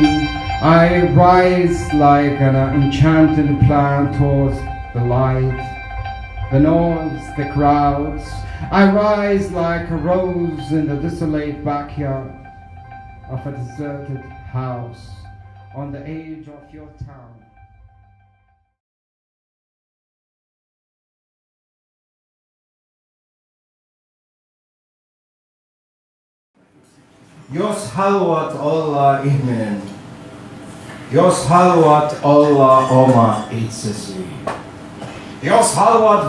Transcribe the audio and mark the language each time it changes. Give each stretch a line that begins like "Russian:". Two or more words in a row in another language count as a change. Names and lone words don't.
English: I rise like an enchanted plant towards the light, the noise, the crowds. I rise like a rose in the desolate backyard of a deserted house on the edge of your town.
Finnish: Jos haluat olla ihminen, jos haluat olla oma itsesi, jos haluat